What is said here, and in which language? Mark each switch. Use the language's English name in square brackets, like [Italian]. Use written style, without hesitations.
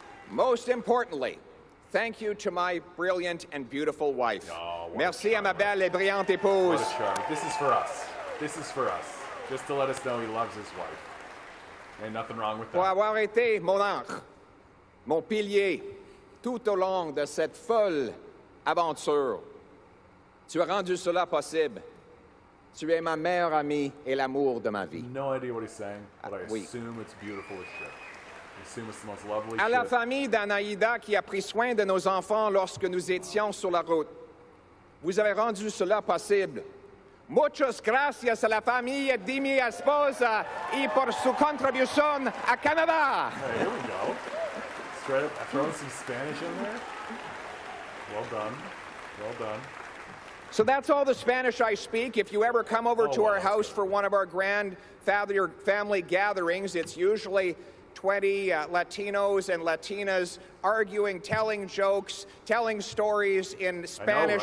[English] Most importantly, thank you to my brilliant and beautiful wife. [French] Merci à ma belle et brillante épouse. [English] What a charm. This is for us. This is for us. Just to let us know he loves his wife. Ain't nothing wrong with that. [French] Pour avoir été mon ancre, mon pilier, tout au long de cette folle aventure. Tu as rendu cela possible. Tu es ma meilleure amie et l'amour de ma vie. [English] No idea what he's saying, but I assume it's beautiful as shit. I assume it's the most lovely [French] À [English] shit. [French] la famille d'Anaïda qui a pris soin de nos enfants lorsque nous étions sur la route. Vous avez rendu cela possible. [Spanish] Muchas gracias a la familia de mi esposa y por su contribución a Canadá. [English] Hey, here we go. Straight up throwing some Spanish in there. Well done. Well done. So that's all the Spanish I speak. If you ever come over to our house for one of our grand family gatherings, it's usually 20 Latinos and Latinas arguing, telling jokes, telling stories in Spanish,